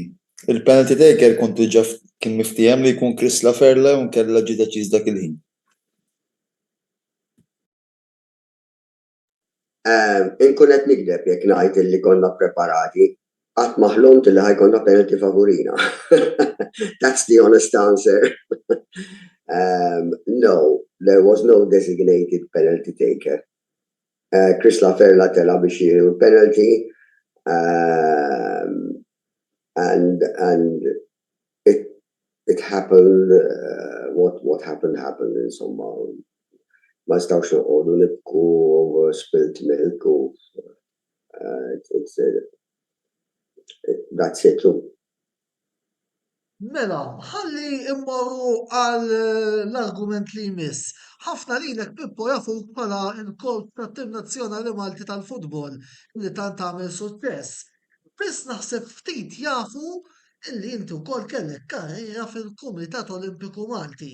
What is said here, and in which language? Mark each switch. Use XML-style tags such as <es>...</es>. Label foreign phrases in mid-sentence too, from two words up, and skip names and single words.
<mt>Il-</mt> <en>penalty taker</en> <mt>kontu ġaf kien miftijem li jkun Chris Laferla u nkella ġi deċiż dak il-ħin. Inkun qed nikdeb jekk ngħid illi konna preparati, qatt maħlumt illi ħajkonna penalty favorina.</mt> <en>That's the honest answer. No, there was no designated penalty taker. Chris Laferla</en> <mt>tela biex jieħu penalty</mt> <en>and it happened what happened insomma.</en> <mt>Ma stawx noqogħdu nibku</mt> <en>over spilt milk</en> <mt>u</mt> <en>that's it.</en> <mt>Mela, ħalli immorru għal l-argument li jmiss. Ħafna lilek Pippo jafu bħala il-coach tat-Tim Nazzjonali Malti tal-futbol li tant tagħmel suċċess. Biss naħseb ftit jafu illi inti wkoll kellek karriera fil-Kumitat Olimpiku Malti.</mt>